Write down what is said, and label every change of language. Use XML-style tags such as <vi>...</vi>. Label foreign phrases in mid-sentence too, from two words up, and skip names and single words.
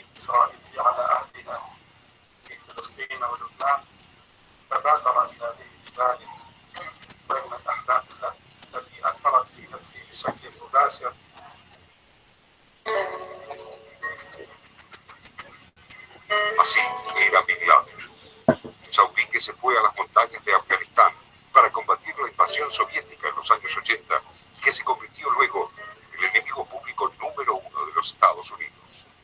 <ar>الاسرائيلي على اهلنا في فلسطين ولبنان تبادر الى ذلك رغم الاحداث التي اثرت في نفسي بشكل مباشر.</ar> <es>Así era Bin Laden, un saudí que se fue a las montañas de Afganistán para combatir la invasión soviética en los años 80 y que se convirtió luego en el enemigo público número 1 de los Estados Unidos.</es>